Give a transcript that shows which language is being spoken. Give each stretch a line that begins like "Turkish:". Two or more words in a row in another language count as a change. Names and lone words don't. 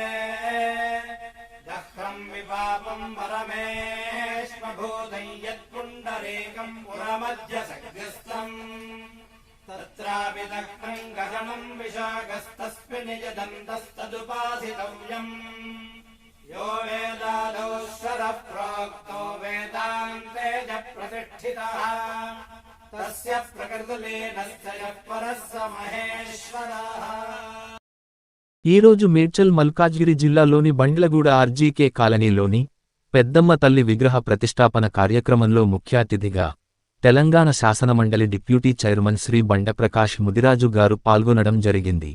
Sanskrit: दह्रं विपापं परमेश्वभूतं यत्पुण्डरीकं पुरमध्यसग्रस्तम् तत्रापि दह्रं गहनं विशाखस्तस्मिन् यदन्तस्तदुपासितव्यम् यो वेदादौ स्वरः प्रोक्तो वेदान्ते च प्रतिष्ठितः तस्य प्रकृतिलीनस्य यः परः स महेश्वरः।
Telugu: ఈ రోజు మేడ్చల్ మల్కాజ్గిరి జిల్లాలోని బండ్లగూడ ఆర్జీకే కాలనీలోని పెద్దమ్మ తల్లి విగ్రహ ప్రతిష్ఠాపన కార్యక్రమంలో ముఖ్య అతిథిగా తెలంగాణ శాసనమండలి డిప్యూటీ చైర్మన్ శ్రీ బండప్రకాష్ ముదిరాజు గారు పాల్గొనడం జరిగింది.